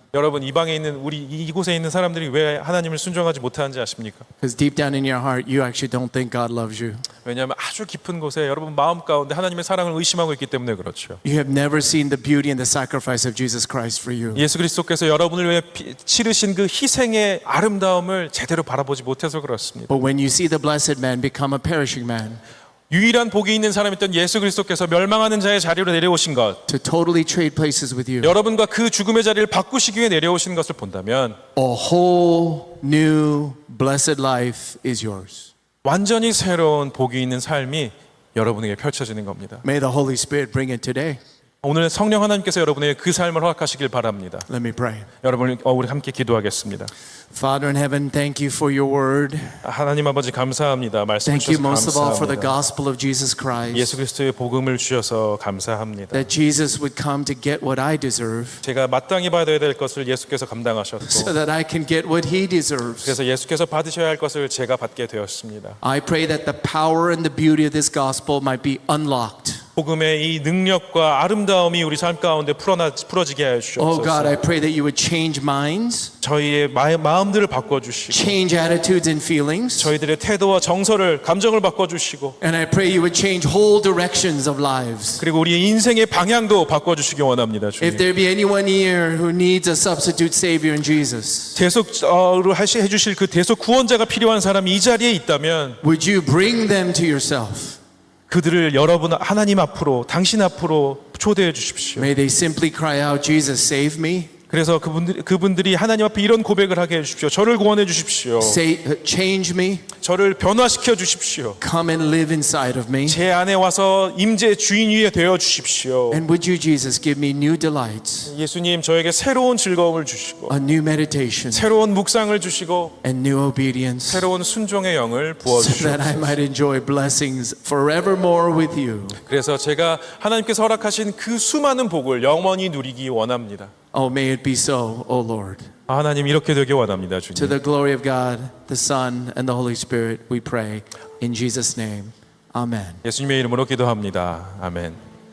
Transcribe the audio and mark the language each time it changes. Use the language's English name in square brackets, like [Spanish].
[Korean] 여러분 이 방에 있는 이곳에 있는 사람들이 왜 하나님을 순종하지 못하는지 아십니까? [English] Because deep down in your heart, you actually don't think God loves you. [Korean] 왜냐하면 아주 깊은 곳에 여러분 마음 가운데 하나님의 사랑을 의심하고 있기 때문에 그렇죠. [English] You have never seen the beauty and the sacrifice of Jesus Christ for you. [Korean] 예수 그리스도께서 여러분을 위해 치르신 그 희생의 아름다움을 제대로 바라보지 못해서 그렇습니다. [English] But when you see the blessed man become a perishing man, [Korean] 유일한 복이 있는 사람이었던 예수 그리스도께서 멸망하는 자의 자리로 내려오신 것, [English] to totally trade places with you. [Korean] 여러분과 그 죽음의 자리를 바꾸시기 위해 내려오신 것을 본다면 [English] A whole new blessed life is yours. [Korean] 완전히 새로운 복이 있는 삶이 여러분에게 펼쳐지는 겁니다. [English] May the Holy Spirit bring it today. [Korean] 오늘 성령 하나님께서 여러분에게 그 삶을 허락하시길 바랍니다. [English] Let me pray. [Korean] 여러분, 우리 함께 기도하겠습니다. [English] Father in heaven, thank you for your word. [Korean] 하나님 아버지 감사합니다. 말씀 [English] Thank you [Korean] 주셔서 [English] most of all for the [Korean] 감사합니다. [English] gospel of Jesus Christ. [Korean] 예수 그리스도의 복음을 주셔서 감사합니다. [English] That Jesus would come to get what I deserve [Korean] 제가 마땅히 받아야 될 것을 예수께서 감당하셨고 [English] so that I can get what he deserves. [Korean] 그래서 예수께서 받으셔야 할 것을 제가 받게 되었습니다. [English] I pray that the power and the beauty of this gospel might be unlocked. [Korean] 복음의 이 능력과 아름다움이 우리 삶 가운데 풀어지게 하여 [English] Oh God, [Korean] 주옵소서. [English] I pray that you would change minds, [Korean] 저희의 마음들을 바꿔주시고 [English] change attitudes and feelings. [Korean] 저희들의 태도와 정서를 감정을 바꿔주시고 [English] And I pray you would change whole directions of lives. [Korean] 그리고 우리의 인생의 방향도 바꿔주시기 원합니다. [English] If [Korean] 주님. [English] there be anyone here who needs a substitute savior in Jesus, [Korean] 대속으로 해주실 그 대속 구원자가 필요한 사람이 이 자리에 있다면 [English] would you bring them to yourself? [Korean] 그들을 여러분 하나님 앞으로 당신 앞으로 초대해 주십시오. [English] May they simply cry out, Jesus, save me. [Korean] 그래서 그분들이 하나님 앞에 이런 고백을 하게 해주십시오. 저를 구원해 주십시오. [English] Change me. [Korean] 저를 변화시켜 주십시오. [English] Come and live inside of me. [Korean] 제 안에 와서 임재 주인이 되어 주십시오. [English] And would you, Jesus, give me new delights, [Korean] 예수님 저에게 새로운 즐거움을 주시고 [English] a new meditation, [Korean] 새로운 묵상을 주시고 [English] and new obedience, [Korean] 새로운 순종의 영을 [English] so [Korean] 부어주시옵소서. [English] that I might enjoy blessings forevermore with you. [Korean] 그래서 제가 하나님께서 허락하신 그 수많은 복을 영원히 누리기 원합니다. [English] Oh, may it be so, O Lord. [Korean] 하나님 이렇게 되길 원합니다. [English] To [Korean] 주님. [English] the glory of God, the Son, and the Holy Spirit, we pray. In Jesus' name, amen. [Korean] 예수님의 이름으로 기도합니다. 아멘.